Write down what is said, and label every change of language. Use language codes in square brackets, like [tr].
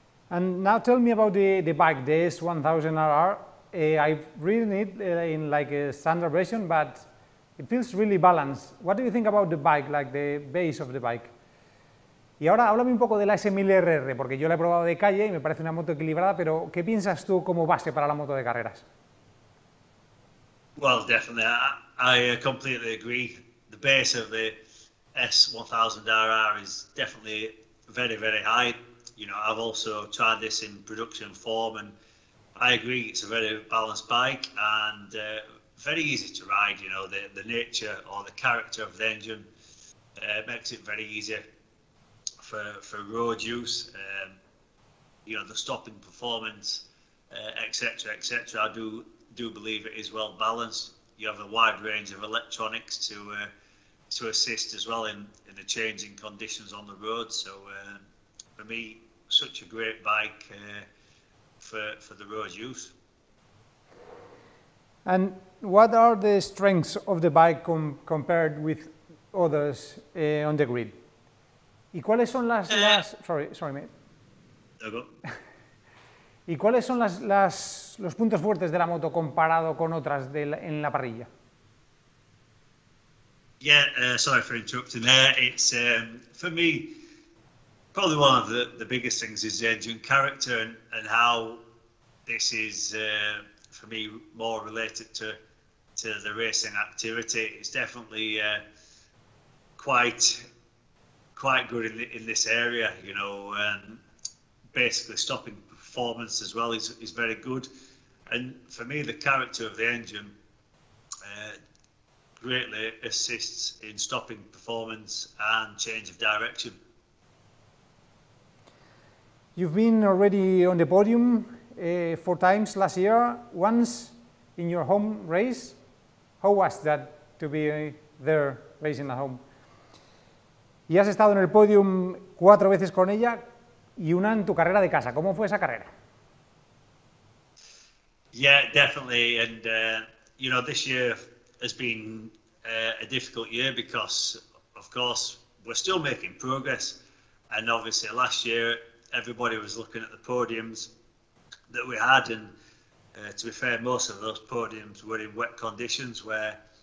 [en] And now tell me about the bike, the S1000RR. I've ridden it in like a standard version, but it feels really balanced. What do you think about the bike, like the base of the bike? [es] Y ahora háblame un poco de la S1000RR, porque yo la he probado de calle y me parece una moto equilibrada, pero ¿qué piensas tú como base para la moto de carreras? [en] Well, definitely, I completely agree. The base of the S1000RR is definitely very, very high. I've also tried this in production form, and I agree it's a very balanced bike and very easy to ride. The nature or the character of the engine makes it very easy for road use. The stopping performance, etc., etc. I do believe it is well balanced. You have a wide range of electronics to assist as well in the changing conditions on the road. So for me, such a great bike for the road use. And what are the strengths of the bike compared with others on the grid? [es] ¿Y cuáles son [en] sorry mate. [es] ¿Y cuáles son los puntos fuertes de la moto comparado con otras en la parrilla? [en] Yeah, sorry for interrupting there. It's for me, probably one of the biggest things is the engine character and how this is for me more related to the racing activity. It's definitely quite good in this area, and basically stopping performance as well is very good. And for me, the character of the engine greatly assists in stopping performance and change of direction. You've been already on the podium 4 times last year, once in your home race. How was that to be there racing at home? [es] Y has estado en el podium 4 veces con ella y una en tu carrera de casa. ¿Cómo fue esa carrera? [en] Yeah, definitely. And this year has been a difficult year because, of course, we're still making progress. And obviously, last year everybody was looking at the podiums that we had, and to be fair, most of those podiums were in wet conditions where